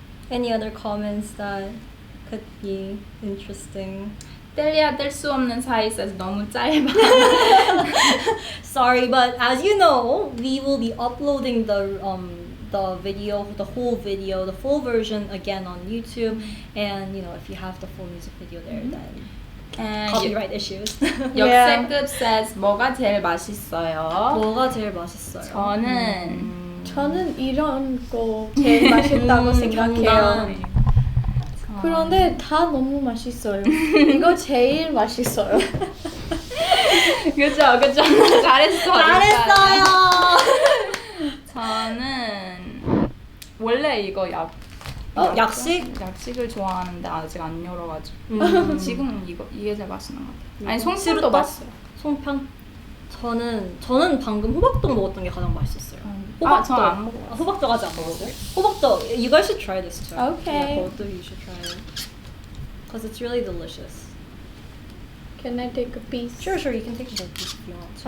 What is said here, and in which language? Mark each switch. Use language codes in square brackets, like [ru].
[en] Any other comments that could be interesting? [ko] 뗄래야 뗄 수 없는 사이 says 너무 짧아. [en] Sorry, but as you know, we will be uploading the video, the whole video, the full version again on YouTube. And if you have the full music video there, then And copyright issues. [ko] 역세급 says 뭐가 제일 맛있어요? 뭐가 제일 맛있어요? 저는 이런 거 제일 맛있다고 생각해요. 그런데 다 너무 맛있어요. 이거 제일 맛있어요. 그죠. 잘했어. 잘했어요. 저는 원래 이거 약식을 좋아하는데 아직 안 열어가지고 지금 이게 제일 맛있는 것 같아요. 아니 송편도 맛있어요. 송편? 저는 방금 호박떡 먹었던 게 가장 맛있었어요. 호박떡 안 먹어봤어요. 호박떡 아직 안 먹었어요? [en] 호박떡, you guys should try this too. Okay. Yeah, both of you should try it. Because it's really delicious. Can I take a piece? Sure, you can take a piece if you want to.